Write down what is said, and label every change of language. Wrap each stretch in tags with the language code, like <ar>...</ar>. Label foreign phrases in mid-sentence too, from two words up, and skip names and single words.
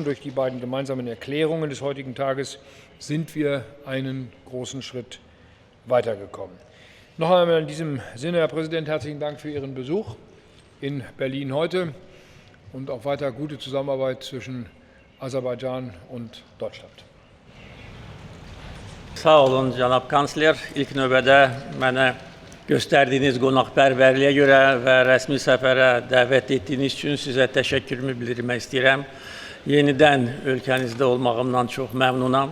<de>Durch die beiden gemeinsamen Erklärungen des heutigen Tages sind wir einen großen Schritt weitergekommen. Noch einmal in diesem Sinne, Herr Präsident, herzlichen Dank für Ihren Besuch in Berlin heute und auch weiter gute Zusammenarbeit zwischen Aserbaidschan und Deutschland.</de> <az>Sağ olun cənab kansler. İlk növbədə mənə göstərdiyiniz qonaqpərvərliyə görə və rəsmi səfərə dəvət etdiyiniz üçün sizə təşəkkürümü bildirmək istəyirəm. Yenidən ölkənizdə olmağımdan çox məmnunam.</az>